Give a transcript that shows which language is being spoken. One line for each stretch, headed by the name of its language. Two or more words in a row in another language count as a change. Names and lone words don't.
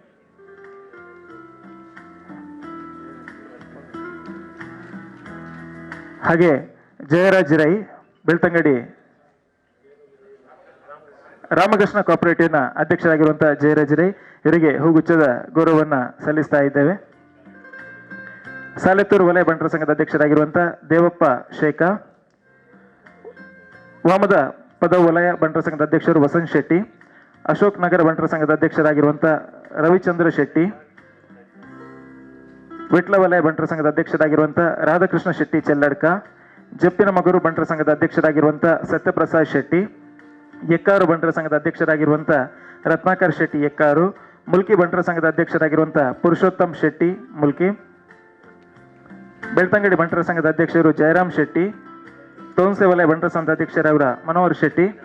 Kannada: ಹಾಗೆ ಜಯರಾಜ್ ರೈ ಬೆಳ್ತಂಗಡಿ ರಾಮಕೃಷ್ಣ ಕೋಆಪರೇಟಿವ್ನ ಅಧ್ಯಕ್ಷರಾಗಿರುವಂತಹ ಜಯರಾಜ್ ರೈ ಇವರಿಗೆ ಹೂಗುಚ್ಛದ ಗೌರವವನ್ನ ಸಲ್ಲಿಸ್ತಾ ಇದ್ದೇವೆ. ಸಾಲೆತ್ತೂರು ವಲಯ ಬಂಟರ ಸಂಘದ ಅಧ್ಯಕ್ಷರಾಗಿರುವಂತಹ ದೇವಪ್ಪ ಶೇಖ, ವಾಮದ ಪದವು ವಲಯ ಬಂಟರ ಸಂಘದ ಅಧ್ಯಕ್ಷರು ವಸಂತ್ ಶೆಟ್ಟಿ, ಅಶೋಕ್ ನಗರ ಬಂಟರ ಸಂಘದ ಅಧ್ಯಕ್ಷರಾಗಿರುವಂತಹ ರವಿಚಂದ್ರ ಶೆಟ್ಟಿ, ವಿಟ್ಲ ವಲಯ ಬಂಟರ ಸಂಘದ ಅಧ್ಯಕ್ಷರಾಗಿರುವಂತಹ ರಾಧಾಕೃಷ್ಣ ಶೆಟ್ಟಿ ಚೆಲ್ಲಡ್ಕ, ಜಪ್ಪಿನ ಮಗರು ಬಂಟರ ಸಂಘದ ಅಧ್ಯಕ್ಷರಾಗಿರುವಂತಹ ಸತ್ಯಪ್ರಸಾದ್ ಶೆಟ್ಟಿ, ಎಕ್ಕಾರು ಬಂಟರ ಸಂಘದ ಅಧ್ಯಕ್ಷರಾಗಿರುವಂತಹ ರತ್ನಾಕರ್ ಶೆಟ್ಟಿ ಎಕ್ಕಾರು, ಮುಲ್ಕಿ ಬಂಟರ ಸಂಘದ ಅಧ್ಯಕ್ಷರಾಗಿರುವಂತಹ ಪುರುಷೋತ್ತಮ್ ಶೆಟ್ಟಿ ಮುಲ್ಕಿ, ಬೆಳ್ತಂಗಡಿ ಬಂಟರ ಸಂಘದ ಅಧ್ಯಕ್ಷರು ಜಯರಾಮ್ ಶೆಟ್ಟಿ, ತೋನ್ಸೆ ವಲಯ ಬಂಟರ ಸಂಘದ ಅಧ್ಯಕ್ಷರವರ ಮನೋಹರ್ ಶೆಟ್ಟಿ,